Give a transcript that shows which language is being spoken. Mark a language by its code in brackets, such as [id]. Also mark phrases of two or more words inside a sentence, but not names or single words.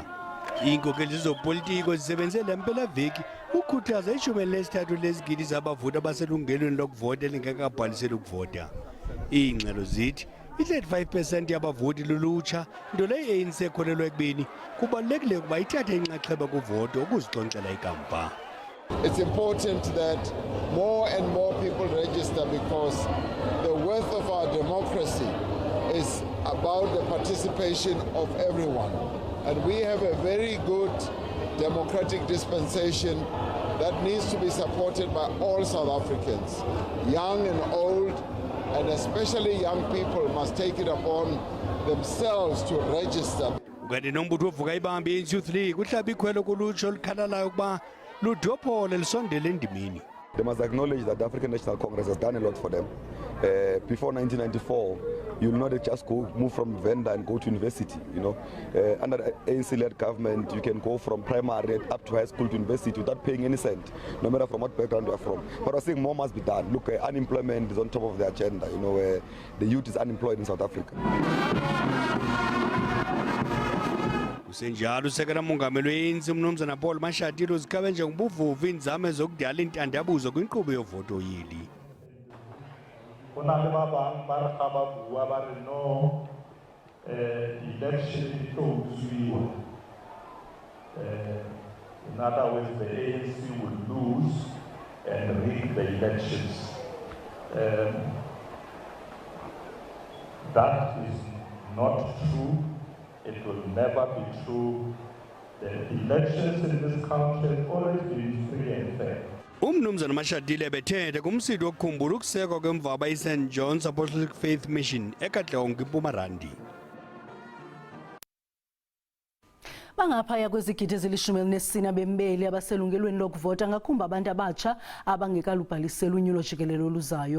[xh] Iinkokeli zezopolitiko zisebenze le mpelaveki ukhuthaza 13 lezigidi zabavoti abaselungelweni lokuvota elingekabhalisele ukuvota. Iingxelo zithi i-35% yabavoti lulutsha, nto leyo i-ANC ekholelwa ekubeni kubalulekile ukuba ithathe inxaxheba kuvoto ukuzixonxela ikamva. [en] It's important that more and more people register because the worth of our democracy is about the participation of everyone. And we have a very good democratic dispensation that needs to be supported by all South Africans, young and old, and especially young people must take it upon themselves to register. [xh] Kanti nombutho ovuka ibambi ye-Youth League uhlaba ikhwelo kulutsha olukhalalayo ukuba ludophole lisondele endimeni. [en] They must acknowledge that the African National Congress has done a lot for them. Before 1994, you'll not just move from Venda and go to university. You know, under the ANC-led government, you can go from primary up to high school to university without paying any cent, no matter from what background you are from. But I think more must be done. Look, unemployment is on top of the agenda. You know, the youth is unemployed in South Africa. [xh] Kusenjalo usekela mongameli we-ANC umnumzana Paul Mashatile uzikhabe njengobuvuvi inzame zokudala intandabuzo kwinkqubo yovoto yeli. [en] Election in other words, the ANC will lose and rig the elections. That is not true. It will never be true. The elections in this country have always been free and fair. [xh] Umnumzana Mashatile bethethe kumsitho wokukhumbula ukusekwa kwemvaba i-St. John's Apostolic Faith Mission eKatlehong eMpumalanga. Bangaphaya kwezigidi ezili-14 bembeli abaselungelweni lokuvota ngakumbi abantu abatsha abangekalubhalisela unyulo jikelelo oluzayo.